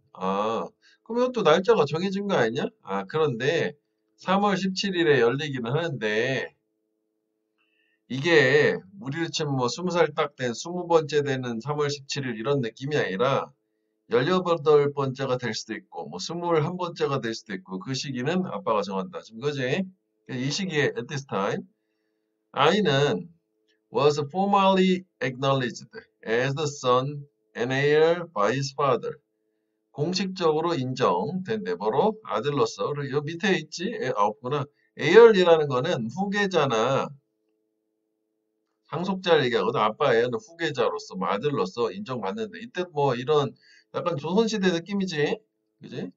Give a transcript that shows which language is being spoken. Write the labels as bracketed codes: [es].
[ko] 그럼 이것도 날짜가 정해진 거 아니냐? 그런데 3월 17일에 열리기는 하는데 이게 우리로 치면 뭐 20살 딱 된 20번째 되는 3월 17일 이런 느낌이 아니라 18번째가 될 수도 있고 뭐 21번째가 될 수도 있고 그 시기는 아빠가 정한다. 지금 그지? 이 시기에 [en] at this time [ko] 아이는 [en] was formally acknowledged as the son and heir by his father. [ko] 공식적으로 인정된 네버로 아들로서 그리고 여 밑에 있지? 없구나. heir이라는 거는 후계자나 상속자를 얘기하거든. 아빠의 후계자로서 뭐 아들로서 인정받는데 이때 뭐 이런 약간 조선시대 느낌이지. 그지?